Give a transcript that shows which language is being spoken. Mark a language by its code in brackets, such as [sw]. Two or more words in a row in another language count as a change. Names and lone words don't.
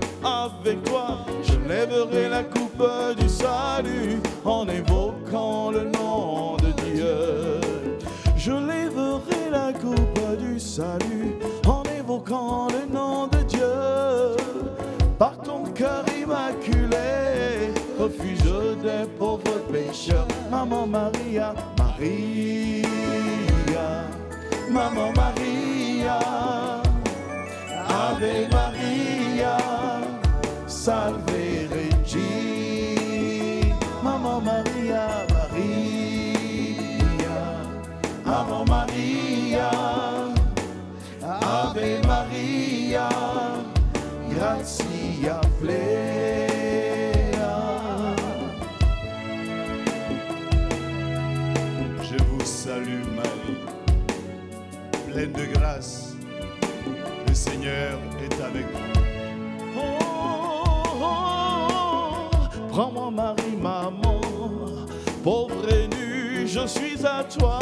[fr] Avec toi, je lèverai la coupe du salut en évoquant le nom de Dieu. Je lèverai la coupe du salut en évoquant le nom de Dieu. Par ton cœur immaculé, refuge des pauvres pécheurs. Maman Maria, Maria, Maman Maria, [la] Ave Maria, Salve Regina. [fr] Maman Maria, Maria, [la] Ave Maria, Ave Maria, Gratia plena. [fr] Je vous salue Marie, pleine de grâce, le Seigneur est avec vous. Prends-moi Marie, maman, pauvre et nu, je suis à toi.